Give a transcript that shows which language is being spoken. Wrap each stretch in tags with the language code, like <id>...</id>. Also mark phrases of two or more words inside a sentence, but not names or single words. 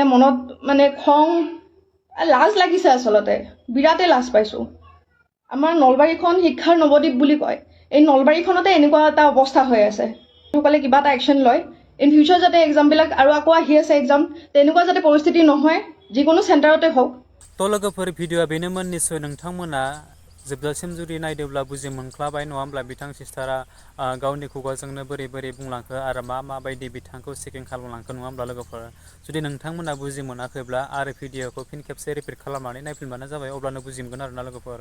<as>মনত মানে খং লাজ লাগিছে, আচলতে বিৰাটেই লাজ পাইছোঁ। আমাৰ নলবাৰীখন শিক্ষাৰ নৱদ্বীপ বুলি কয়, এই নলবাৰীখনতে এনেকুৱা এটা অৱস্থা হৈ আছে। সকলে কিবা এটা একশ্যন লয়</as> <en>in future</en> <as>যাতে এক্সামবিলাক আৰু আকৌ আহি আছে এক্সাম, তেনেকুৱা যাতে পৰিস্থিতি নহয় যিকোনো চেণ্টাৰতে হওক।</as> <brx>তো लोगोफोर भिडिअ'आ बेनोमोन। निस्सय नोंथांमोना जोबजासिम जुदि नायदोंब्ला बुजि मोनख्लाबाय नङा होमब्ला बिथां सिस्टारा गावनि खुगाजोंनो बोरै बुंलांखो आरो माबायदि बिथांखौ चेकिं खालामलांखो नङा होमब्ला लोगोफोर। जुदि नोंथांमोना बुजि मोनाखैब्ला आरो भिडिअ'खौ फिन खेबसे रिपिट खालामनानै नायफिनबानो जाबाय, अब्लानो बुजि मोनगोन आरोना लोगोफोर।</brx>